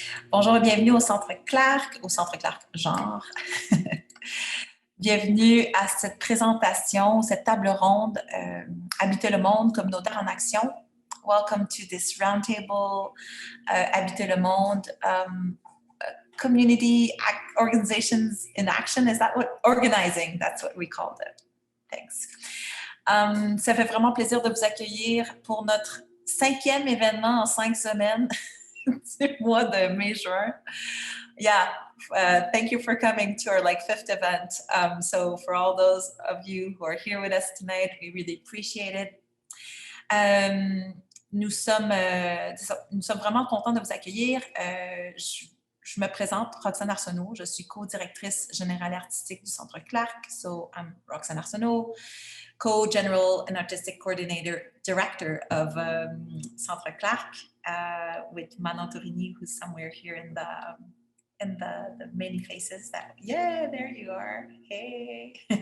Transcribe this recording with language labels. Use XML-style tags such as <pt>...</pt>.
<fr>Bonjour et bienvenue au Centre Clark Genre. Bienvenue à cette présentation, cette table ronde Habiter le monde communautaire en action.</fr> <en>Welcome to this roundtable Habiter le monde community organizations in action. Is that what organizing? That's what we called it. Thanks.</en> <fr>Ça fait vraiment plaisir de vous accueillir pour notre 5e événement en 5 semaines du mois de mai-juin.</fr> <en>Yeah, thank you for coming to our 5th event. So for all those of you who are here with us tonight, we really appreciate it.</en> <fr>Nous sommes vraiment contents de vous accueillir. Je me présente, Roxane Arsenault. Je suis co-directrice générale artistique du Centre Clark.</fr> <en>So I'm Roxane Arsenault, co-general and artistic coordinator director of Centre Clark with Manon Torini, who's somewhere here in the many faces that, yeah, there you are. Hey.</en>